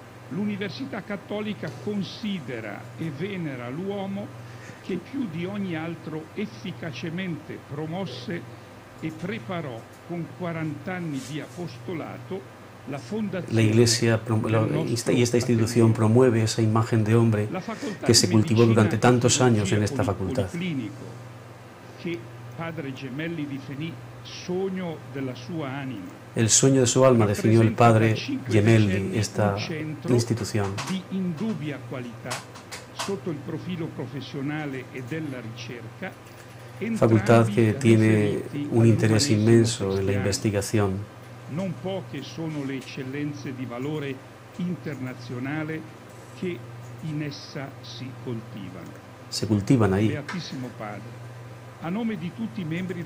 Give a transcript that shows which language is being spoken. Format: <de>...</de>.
<it>L'Università Cattolica considera e venera l'uomo che più di ogni altro efficacemente promosse e preparò con 40 anni di apostolato la fondazione.</it> <es>La Iglesia y esta institución promueve esa imagen de hombre que se cultivó durante tantos años en esta facultad.</es> <it>Che padre Gemelli definì sogno della sua anima.</it> <es>El sueño de su alma definió el padre Gemelli esta institución.</es> <it>Di indubbia qualità sotto il profilo professionale e della ricerca.</it> <es>Facultad que tiene un interés inmenso en la investigación.</es> <it>Non poche sono le eccellenze di valore internazionale che in essa si coltivano.</it> <es>Se cultivan ahí.</es> <it>Beatissimo Padre, a nome di tutti i membri</it>